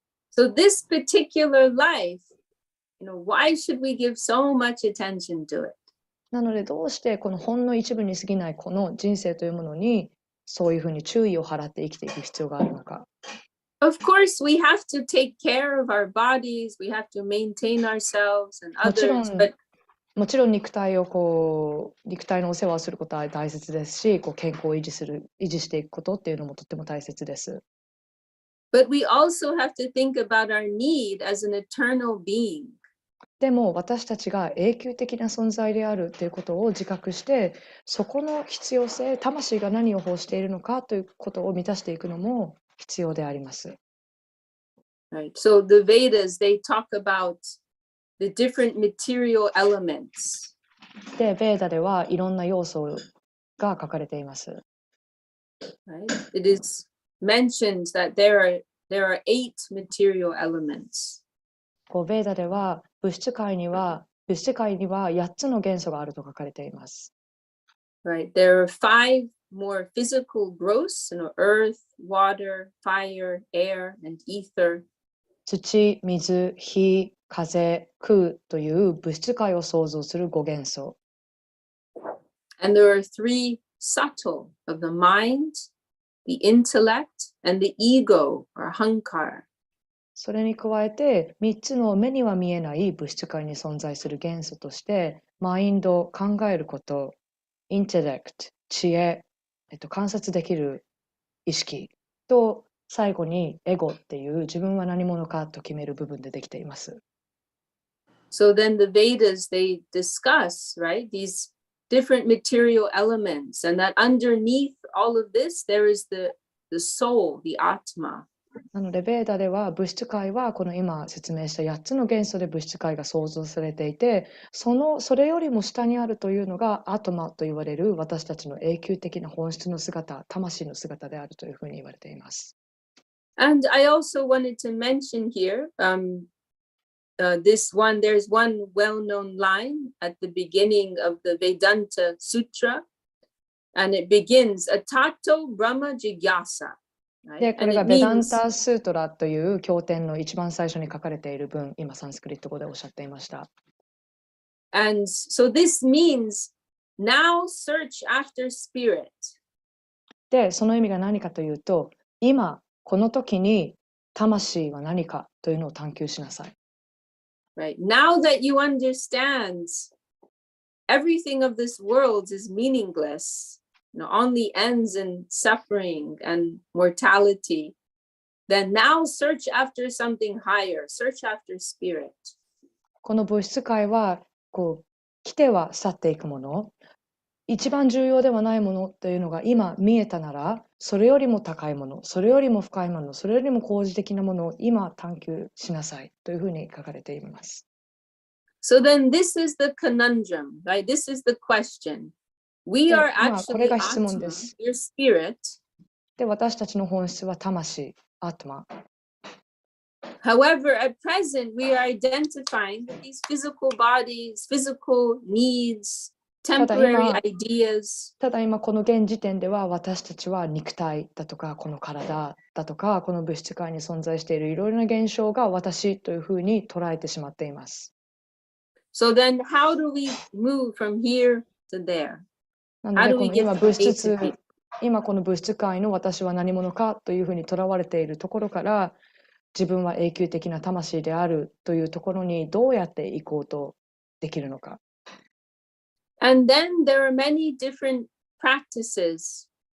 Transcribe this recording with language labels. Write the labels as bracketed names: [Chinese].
[English] So this particular life, you know, why should we give so much attention to it? [Japanese] なのでどうしてこのほんの一部に過ぎないこの人生というものにそういうふうに注意を払って生きていく必要があるのか。 [English] Of course, we have to take care of our bodies, we have to maintain ourselves and others, but [Japanese] もちろん肉体のお世話をすることは大切ですし、健康を維持していくことっていうのもとっても大切です。 [English] But we also have to think about our need as an eternal being. [Japanese] でも私たちが永久的な存在であるということを自覚して、そこの必要性、魂が何を欲しているのかということを満たしていくのも必要であります。 [English] Right. So the Vedas, they talk about the different material elements. [Japanese] で、ベーダではいろんな要素が書かれています。 [English] Right? It is mentioned that there are 8 material elements. [Japanese] ベーダでは物質界には8つの元素があると書かれています。 [English] Right. There are 5 more physical growths, you know, earth, water, fire, air, and ether. [Japanese] 土、水、火、風、空という物質界を創造する5元素。 [English] And there are 3 subtle of the mind, the intellect, and the ego or hankar. [Japanese] それに加えて3つの目には見えない物質界に存在する元素として、マインド、考えること、インテレクト、知恵、観察できる意識と、最後にエゴっていう自分は何者かと決める部分でできています。 [English] So then the Vedas, they discuss, right, these different material elements, and that underneath all of this, there is the soul, the Atma. [Japanese] なのでベーダでは物質界はこの今説明した8つの元素で物質界が創造されていて、それよりも下にあるというのがアトマと言われる私たちの永久的な本質の姿、魂の姿であるというふうに言われています。 [English] And I also wanted to mention here, there's one well-known line at the beginning of the Vedanta Sutra, and it begins, [Sanskrit] Atato Brahma Jigyasa. [Japanese] で、これがベダンタスートラという経典の一番最初に書かれている文、今サンスクリット語でおっしゃっていました。 [English] And so this means now search after spirit. [Japanese] で、その意味が何かというと、今この時に魂は何かというのを探求しなさい。 [English] Right. Now that you understand everything of this world is meaningless, you know, only ends in suffering and mortality, then now search after something higher, search after spirit. [Japanese] この物質界はこう来ては去っていくもの、一番重要ではないものというのが今見えたなら、それよりも高いもの、それよりも深いもの、それよりも高次的なものを今探求しなさいというふうに書かれています。 [English] So then this is the conundrum, right? This is the question. We are [Japanese] これ [English] actually [Japanese] が質問 [English] Atma, [Japanese] です。 [English] your spirit. [Japanese] で、私たちの本質は魂、アートマ。 [English] However, at present, we are identifying that these physical bodies, physical needs, temporary ideas, [Japanese] ただ今この現時点では私たちは肉体だとかこの体だとかこの物質界に存在しているいろいろな現象が私というふうに捉えてしまっています。 [English] so then how do we move from here to there? [Japanese] なのでこの今この物質界の私は何者かというふうにとらわれているところから自分は永久的な魂であるというところにどうやっていこうとできるのか。 [English] And then there are many different practices